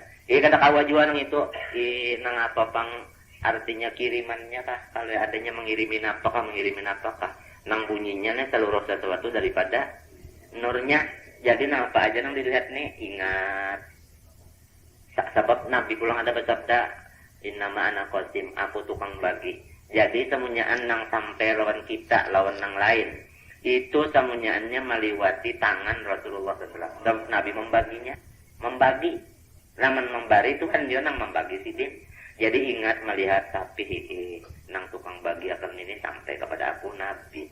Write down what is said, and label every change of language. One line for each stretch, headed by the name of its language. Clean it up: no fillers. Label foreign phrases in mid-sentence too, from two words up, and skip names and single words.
Banjar: Kada kawa juga nang itu nang apa pang artinya kirimannya kah kalau adanya mengirimin apakah nang bunyinya nih seluruh sesuatu daripada nurnya. Jadi apa aja nang dilihat nih ingat. Sebab Nabi pulang ada bersabda,
Arabic: إنما أنا قاسم,
Banjar: aku tukang bagi. Jadi semunyaan nang sampai lawan kita, lawan nang lain. Itu semunyaannya meliwati tangan Rasulullah SAW. Dan Nabi membaginya, membagi. Namun membari itu kan dia nang membagi sidin. Jadi ingat melihat tapi nang tukang bagi akan ini sampai kepada aku Nabi.